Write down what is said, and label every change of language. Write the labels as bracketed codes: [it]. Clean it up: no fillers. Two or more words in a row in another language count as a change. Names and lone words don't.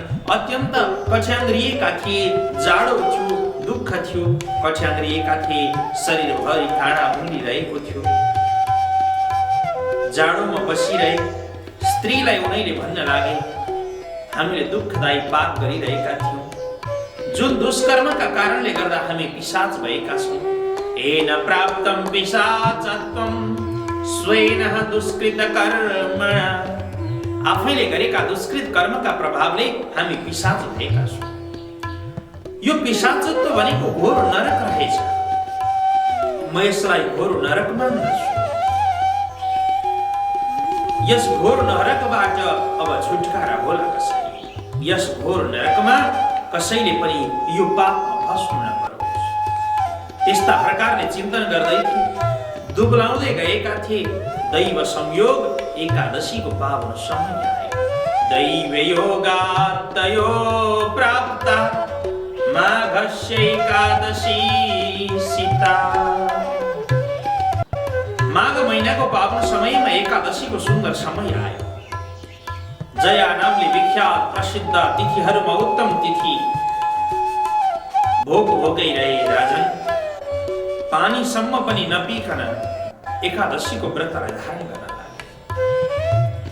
[ne] अत्यन्त कठ्याङ्ग्रिएका थिए, जाडो थियो, दुःख थियो, कठ्याङ्ग्रिएका थिए, शरीरभरि काँडा उम्लिरहेको थियो। जाडोमा बसिरहे। स्त्रीलाई उनीले भन्न लागे, हामीले दुःखदायी पाप गरिरहेका थियौं, जुन दुष्कर्मका कारणले गर्दा हामी पिशाच भएका छौं। [sa] येन प्राप्तं पिशाचत्वं स्वेन दुष्कृत कर्मणा। [ne] आफैले गरेका दुष्कृत कर्मका प्रभावले हामी पिशाच भएका छौं। यो पिशाचत्व भनेको घोर नरक रहेछ। म यसलाई घोर नरक मान्दछु। यस घोर नरकबाट अब छुटकारा होला कसरी? यस घोर नरकमा कसैले पनि यो पापमा फस्नु नपरोस्। त्यस्ता प्रकारले चिन्तन गर्दै थिए, दुब्लाउँदै गएका थिए। दैव संयोग एकादशीको पावन समय आयो। [sa] दैव योगात्तयो प्राप्ता माघस्य एकादशी सीता। [ne] माघ महिनाको पावन समयमा एकादशीको सुन्दर समय आयो। जया नामले विख्यात प्रसिद्ध तिथिहरूमा उत्तम तिथि भोग भोगै रहे राजन। पानीसम्म पनि नपिकन एकादशीको व्रतलाई धारण गर्न लागे।